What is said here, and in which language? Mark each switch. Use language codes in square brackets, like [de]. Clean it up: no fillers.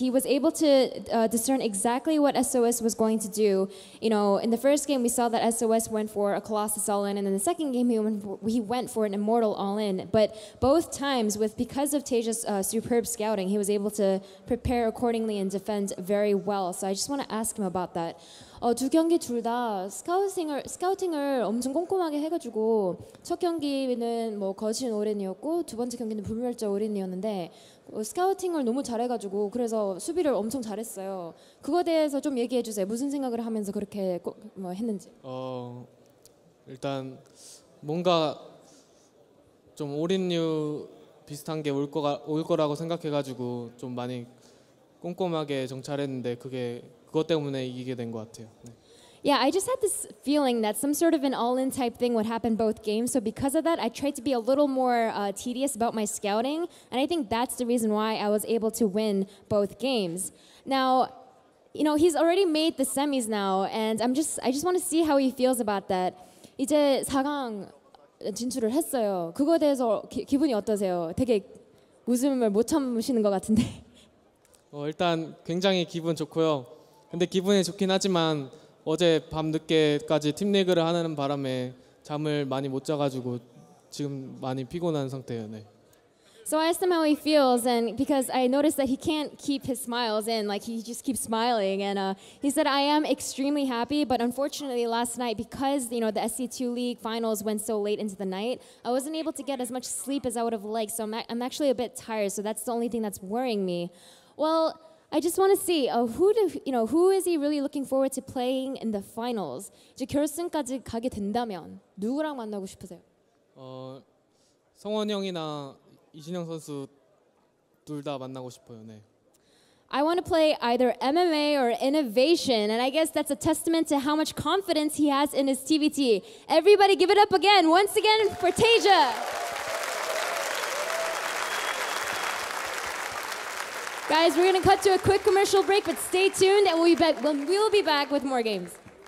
[en] He was able to discern exactly what sOs was going to do. You know, in the first game, we saw that sOs went for a Colossus all-in, and in the second game, he went for an Immortal all-in. But both times, because of Taeja's superb scouting, he was able to prepare accordingly and defend very well. So I just want to ask him about that. [ko] 두 경기 둘 다 스카우팅을 엄청 꼼꼼하게 해가지고 첫 경기는 뭐 거친 올인이었고 두 번째 경기는 불멸자 올인이었는데 스카우팅을 너무 잘해가지고 그래서 수비를 엄청 잘했어요. 그거에 대해서 좀 얘기해 주세요. 무슨 생각을 하면서 그렇게 했는지. 일단 뭔가 좀 올인류 비슷한 게 올 거라고 생각해가지고 좀 많이 꼼꼼하게 정찰했는데 그것 때문에 이기게 된 것 같아요. 네. [en] Yeah, I just had this feeling that some sort of an all-in type thing would happen both games. So because of that, I tried to be a little more tedious about my scouting, and I think that's the reason why I was able to win both games. Now, you know, he's already made the semis now, and I just want to see how he feels about that. [ko] 이제 4강 진출을 했어요. 그거에 대해서 기분이 어떠세요? 되게 웃음을 못 참으시는 것 같은데. 일단 굉장히 기분 좋고요. 근데 기분이 좋긴 하지만 어제 밤 늦게까지 팀 리그를 하는 바람에 잠을 많이 못 자가지고 지금 많이 피곤한 상태예요. 네. [en] So I asked him how he feels, and because I noticed that he can't keep his smiles in, like he just keeps smiling, and he said, I am extremely happy, but unfortunately last night, because you know the SC2 League finals went so late into the night, I wasn't able to get as much sleep as I would have liked, so I'm actually a bit tired, so that's the only thing that's worrying me. Well, I just want to see who is he really looking forward to playing in the finals? [ko] 이제 결승까지 가게 된다면 누구랑 만나고 싶으세요? 성원 형이나 이신영 선수 둘 다 만나고 싶어요. 네. [en] I want to play either MMA or Innovation, and I guess that's a testament to how much confidence he has in his TVT. Everybody give it up again, once again for Taeja. Guys, we're going to cut to a quick commercial break, but stay tuned and we'll be back with more games.